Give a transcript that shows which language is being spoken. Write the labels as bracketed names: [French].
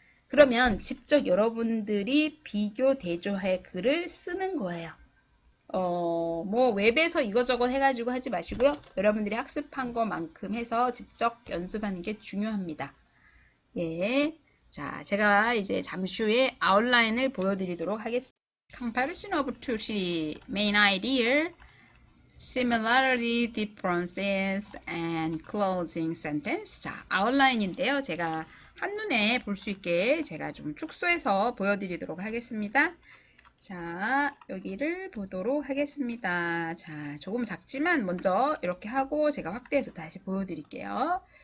[Korean] 그러면 직접 여러분들이 비교 대조의 글을 쓰는 거예요. 뭐 웹에서 이거저거 해가지고 하지 마시고요. 여러분들이 학습한 것만큼 해서 직접 연습하는 게 중요합니다. 예. 자, 제가 이제 잠시 후에 아웃라인을 보여드리도록 하겠습니다. [English] Comparison of two cities, main idea, similarity, differences, and closing sentence. [Korean] 자, 아웃라인인데요. 제가 한눈에 볼 수 있게 제가 좀 축소해서 보여드리도록 하겠습니다. 자, 여기를 보도록 하겠습니다. 자, 조금 작지만 먼저 이렇게 하고 제가 확대해서 다시 보여드릴게요.